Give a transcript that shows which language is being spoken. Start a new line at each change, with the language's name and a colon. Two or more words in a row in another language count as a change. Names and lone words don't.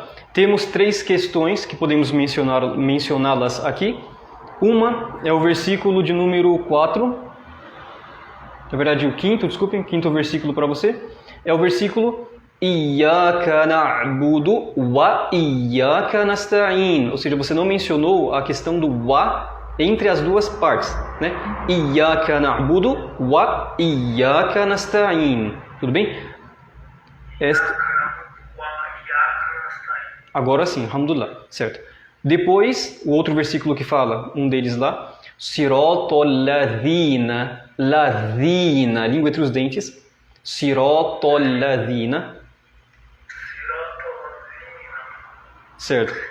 Portuguese: Temos três questões que podemos mencioná-las aqui. Uma é o versículo de número 4. Na verdade, o quinto versículo para você. É o versículo
Arabic: إياك نعبد وإياك نستعين.
Portuguese: Ou seja, você não mencionou a questão do wa entre as duas partes, né?
Arabic: إياك نعبد وإياك نستعين.
Portuguese: Tudo bem? Agora sim, alhamdulillah, certo. Depois, o outro versículo que fala, um deles lá,
Arabic: صراط الذين الذين,
Portuguese: língua entre os dentes,
Arabic: صراط الذين,
Portuguese: certo.